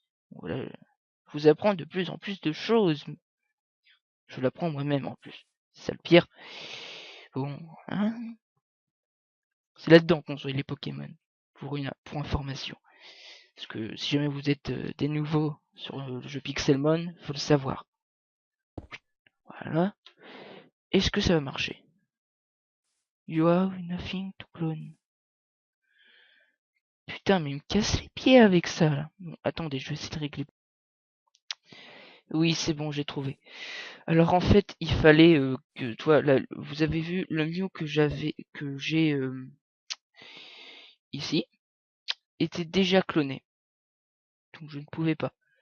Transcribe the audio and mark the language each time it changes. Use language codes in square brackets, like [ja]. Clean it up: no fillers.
[fr] Voilà, je vous apprends de plus en plus de choses. Je l'apprends moi-même en plus. C'est ça le pire. Bon, hein, c'est là-dedans qu'on soigne les Pokémon. Pour information. Parce que si jamais vous êtes des nouveaux sur le jeu Pixelmon, faut le savoir. Voilà. Est-ce que ça va marcher? [en] You have nothing to clone. [fr] Putain, mais il me casse les pieds avec ça, là. Bon, attendez, je vais essayer de régler. Oui, c'est bon, j'ai trouvé. Alors en fait, il fallait que toi, là, vous avez vu le Mew que j'ai ici, était déjà cloné. Donc je ne pouvais pas.